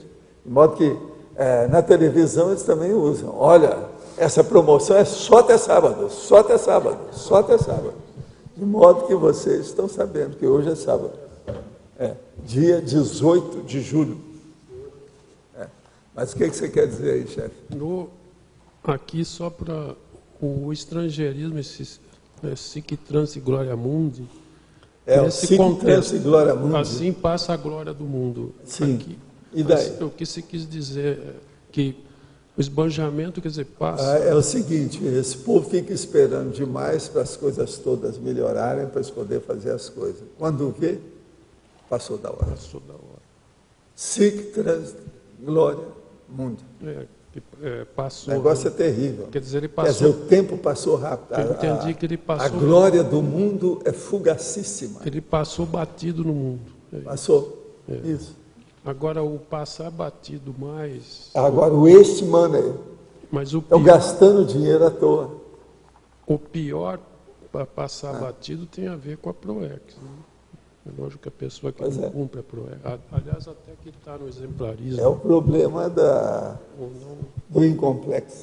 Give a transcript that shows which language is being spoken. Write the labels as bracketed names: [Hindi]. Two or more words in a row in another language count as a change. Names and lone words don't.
[Portuguese] De modo que na televisão eles também usam, olha, essa promoção é só até sábado, só até sábado, só até sábado. De modo que vocês estão sabendo que hoje é sábado. Dia 18 de julho. Mas o que você quer dizer aí, chefe? Aqui só para o estrangeirismo, esse [Latin] Sic Transi Gloria Mundi. O Sic Transi Gloria Mundi. [Portuguese] Assim passa a glória do mundo. Sim. Aqui. E daí? O que se quis dizer é que o esbanjamento, quer dizer, passa... É o seguinte, esse povo fica esperando demais para as coisas todas melhorarem, para eles poderem fazer as coisas. Quando vê, passou da hora. Passou da hora. [Latin] Sic trans gloria mundi. [Portuguese] Passou... O negócio é terrível. Quer dizer, ele Quer dizer, passou... o tempo passou rápido. Eu entendi que ele passou... A glória do mundo é fugacíssima. Ele passou batido no mundo. Passou. Isso. Agora, o passar batido mais... Agora, o [English] waste money. [Portuguese] Mas o Estão pior, gastando dinheiro à toa. o pior para passar batido tem a ver com a PROEX. Né? É lógico que a pessoa que não cumpre a PROEX... Aliás, até que está no exemplarismo... É o problema ou não, do incomplexo.